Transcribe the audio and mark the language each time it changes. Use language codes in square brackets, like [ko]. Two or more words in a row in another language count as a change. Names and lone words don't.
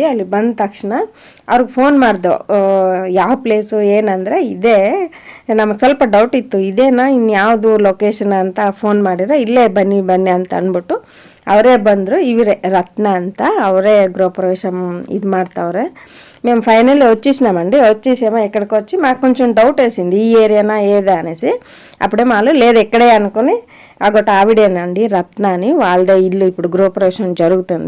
[kn] ಅಲ್ಲಿ ಬಂದ ತಕ್ಷಣ ಅವ್ರಿಗೆ ಫೋನ್ ಮಾಡ್ದೋ, ಯಾವ ಪ್ಲೇಸು ಏನಂದರೆ ಇದೇ. ನಮಗೆ ಸ್ವಲ್ಪ ಡೌಟ್ ಇತ್ತು, ಇದೇನಾ ಇನ್ಯಾವುದು ಲೊಕೇಶನ್ ಅಂತ ಫೋನ್ ಮಾಡಿದ್ರೆ, ಇಲ್ಲೇ ಬನ್ನಿ ಬನ್ನಿ ಅಂತ ಅಂದ್ಬಿಟ್ಟು ಅವರೇ ಬಂದರು. ಇವರೇ ರತ್ನ ಅಂತೆ, ಅವರೇ ಗೃಹಪ್ರವೇಶ ಇದು ಮಾಡ್ತಾವ್ರೆ. [te] మేము ఫైనల్లీ వచ్చేసామో ఇక్కడికి వచ్చి మాకు కొంచెం డౌట్ వేసింది, ఈ ఏరియానా ఏదా అనేసి. అప్పుడేమో వాళ్ళు లేదు ఇక్కడే అనుకుని, అగొట ఆవిడేనండి రత్న అని, వాళ్ళదే ఇల్లు ఇప్పుడు గృహప్రవేశం జరుగుతుంది.